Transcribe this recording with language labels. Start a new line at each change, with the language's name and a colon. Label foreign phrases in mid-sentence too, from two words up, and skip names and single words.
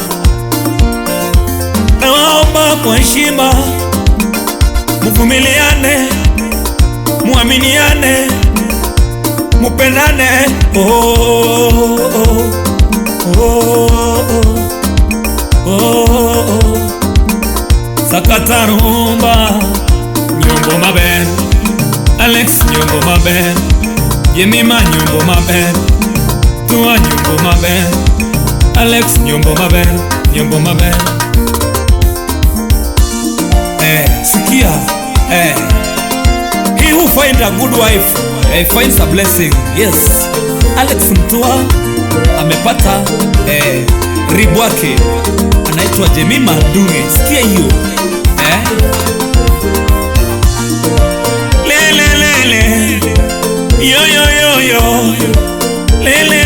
Swahili: Nawaomba kwa heshima, muvumiliane, muaminiane, mupendane.
Lingala: Sakata rumba,
Luo (Kenya and Tanzania): nyombo maben, Alex nyombo maben, Jemima nyombo maben, Tua nyombo maben, Alex nyombo maben, nyombo maben.
Swahili: Sikia,
English: he who finds a good wife finds a blessing. Yes,
Swahili: Alex Mutua amepata ribwake, anaitwa Jemima Ndunge. Sikia hiyo lele lele yo yo yo yo lele